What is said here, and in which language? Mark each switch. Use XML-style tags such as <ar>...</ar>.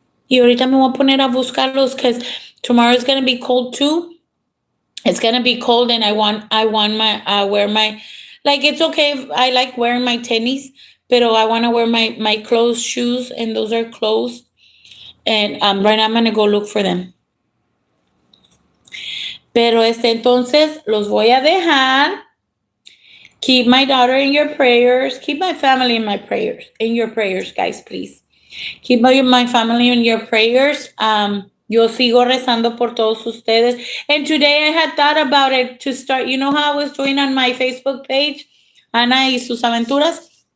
<es>Y ahorita me voy a poner a buscarlos</es> <en>because tomorrow is going to be cold too. It's going to be cold and I want wear my, like, it's okay if I like wearing my tennies,</en> <es>pero</es> <en>I want to wear my closed shoes, and those are closed. And right now I'm going to go look for them.</en> <es>Pero entonces los voy a dejar.</es> <en>Keep my daughter in your prayers. Keep my family in your prayers, guys, please. Keep my family in your prayers.</en> <es>Yo sigo rezando por todos ustedes.</es> <en>And today I had thought about it to start. You know how I was doing on my Facebook page, Ana y sus aventuras?</en>